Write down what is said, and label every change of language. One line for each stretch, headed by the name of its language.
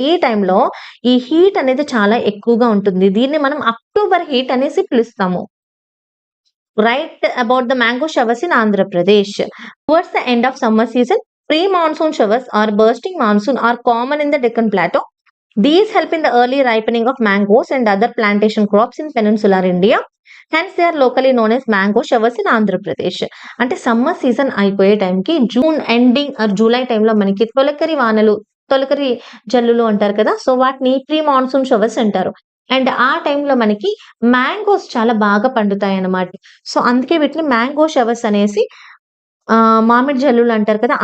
Telugu: ఈ టైంలో ఈ హీట్ అనేది చాలా ఎక్కువగా ఉంటుంది. దీన్ని మనం అక్టోబర్ హీట్ అనేసి పిలుస్తాము.
English: Write about the mango showers in Andhra Pradesh. Towards the end of summer season, pre monsoon showers are bursting monsoon are common in the Deccan Plato. These help in the early ripening of mangoes and other plantation crops in peninsular India. Hence, they are locally known as mango showers in Andhra Pradesh.
Telugu: అంటే summer season అయిపోయే టైంకి June ending or July టైంలో మనకి తొలకరి జల్లులు అంటారు కదా. So వాటిని ప్రీ మాన్సూన్ షవర్స్ అంటారు. అండ్ ఆ టైంలో మనకి మ్యాంగోస్ చాలా బాగా పండుతాయి అన్నమాట. సో అందుకే వీటిని మ్యాంగో షవర్స్ అనేసి మామిడి జల్లులు అంటారు కదా.